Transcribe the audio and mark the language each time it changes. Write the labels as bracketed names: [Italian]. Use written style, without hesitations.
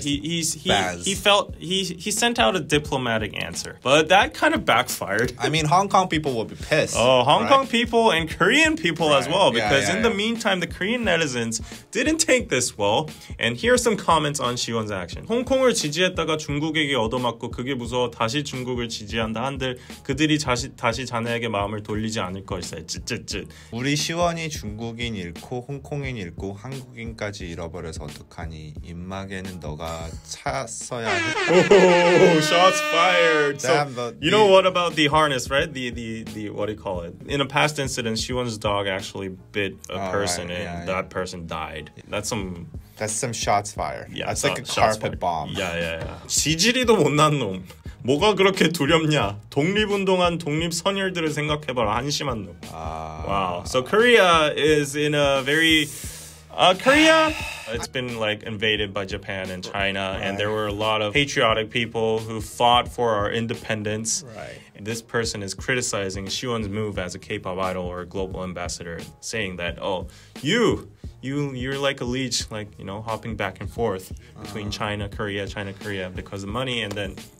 [English] Chinese he sent out a diplomatic answer, but that kind of backfired. I mean, Hong Kong people will be pissed. Oh, Hong Kong people and Korean people as well, because in the yeah. meantime, the Korean netizens didn't take this well. And here are some comments on Siwon's action. [Korean] 홍콩을 지지했다가 중국에게 얻어맞고 그게 무서워 다시 중국을 지지한다 한들 그들이 다시 자네에게 마음을 돌리지 않을 것이다. 쯧쯧쯧. 우리 시원이 중국인 잃고 홍콩인 잃고 한국인까지 잃어버려서 어떡하니 입막에는 너가 찼어야 했다. [English] Oh, shots fired. Damn, so, you know what about the harness, right? The what do you call it? In a past incident, Siwon's dog actually bit a person and that person died. That's some shots fired. Yeah, that's like a carpet bomb. [Korean] Yeah. 지지리도 못난 놈. 뭐가 그렇게 두렵냐? 독립운동한 독립선열들을 생각해봐라. 한심한 놈. [English] Wow. So Korea is in a very... Korea, it's been like invaded by Japan and China, and there were a lot of patriotic people who fought for our independence. Right. And this person is criticizing Siwon's move as a K-pop idol or a global ambassador, saying that, oh, you're like a leech, like, you know, hopping back and forth between China, Korea because of money, and then...